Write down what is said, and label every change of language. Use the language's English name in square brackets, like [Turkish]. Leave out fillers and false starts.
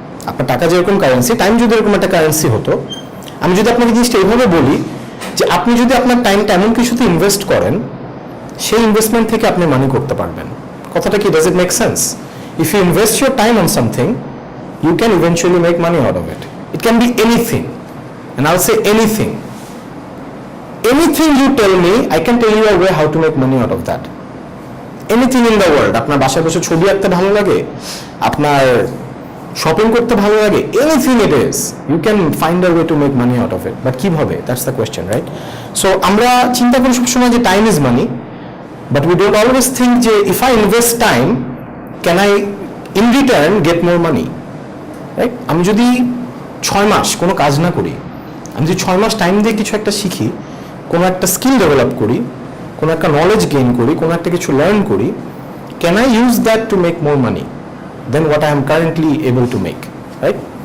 [Bangla] আপনার টাকা যেরকম কারেন্সি, টাইম যদি এরকম একটা কারেন্সি হতো, আমি যদি আপনাকে জিনিসটা এইভাবে বলি যে আপনি যদি আপনার টাইমটা এমন কিছুতে ইনভেস্ট করেন, সেই ইনভেস্টমেন্ট থেকে আপনি মানি করতে পারবেন। কথাটা কি, [English] Does it make sense? If you invest your time on something, you can eventually make money out of it. It can be anything, and I'll say anything. Anything you tell me, I can tell you a way how to make money out of that. Anything in the world. [Bangla] আপনার বাসায় বসে ছবি আঁকতে ভালো লাগে, [English] আপনার শপিং করতে ভালো লাগে, anything it is, you can find a way to make money out of it. But কিভাবে? That's the question, right? So [Bangla] আমরা চিন্তা করি সবসময় যে [English] time is money, but we don't always think যে if I invest time, can I in return get more money? Right? [Bangla] আমি যদি 6 মাস কোনো কাজ না করি, আমি যদি 6 মাস টাইম দিয়ে কিছু একটা শিখি, কোনো একটা স্কিল ডেভেলপ করি, কোনো একটা নলেজ গেইন করি, কোনো একটা কিছু লার্ন করি, [English] Can I use that to make more money than what I am currently able to make, right?